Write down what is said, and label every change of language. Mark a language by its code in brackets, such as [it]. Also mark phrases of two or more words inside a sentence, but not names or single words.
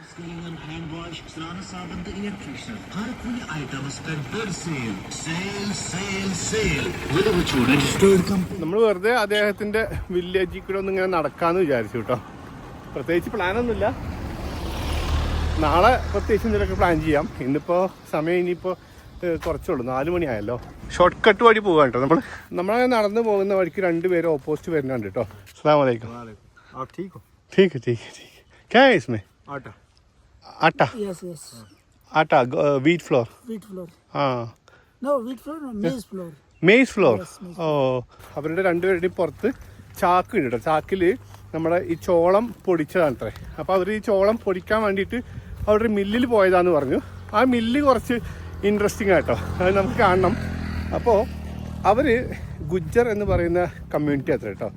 [ml] നമ്മൾ വെറുതെ അദ്ദേഹത്തിൻ്റെ വില്ലേജിൽ കൂടെ ഒന്ന് ഇങ്ങനെ നടക്കാമെന്ന് വിചാരിച്ചു കേട്ടോ. പ്രത്യേകിച്ച് പ്ലാനൊന്നുമില്ല. നാളെ പ്രത്യേകിച്ച് എന്തെങ്കിലുമൊക്കെ പ്ലാൻ ചെയ്യാം. ഇന്നിപ്പോൾ സമയം ഇനിയിപ്പോൾ കുറച്ചുള്ളൂ, 4 മണിയായല്ലോ. [en] short cut [ml] വഴി പോകാൻ കേട്ടോ. നമ്മളങ്ങനെ നടന്നു പോകുന്ന വഴിക്ക് 2 പേര് ഓപ്പോസിറ്റ് വരുന്നുണ്ട് കേട്ടോ. [ar] السلام عليكم. [hi] आप ठीक हो? ठीक है. क्या है इसमें? आटा. [en] Yes. आटा wheat flour. Wheat flour. [hi] हाँ. [en] No, wheat flour, no, maize flour. maize flour. Yes, maize [ml] ഓ, അവരുടെ 2 പേരുടെയും പുറത്ത് ചാക്ക് ഉണ്ട് കേട്ടോ. ചാക്കിൽ നമ്മുടെ ഈ ചോളം പൊടിച്ചതാണത്രേ. അപ്പോൾ അവർ ഈ ചോളം പൊടിക്കാൻ വേണ്ടിയിട്ട് അവരുടെ മില്ലിൽ പോയതാന്ന് പറഞ്ഞു. ആ മില്ല് കുറച്ച് ഇൻട്രസ്റ്റിംഗ് ആട്ടോ, അത് നമുക്ക് കാണണം. അപ്പോൾ അവർ ഗുജ്ജർ എന്ന് പറയുന്ന കമ്മ്യൂണിറ്റി അത്ര കേട്ടോ.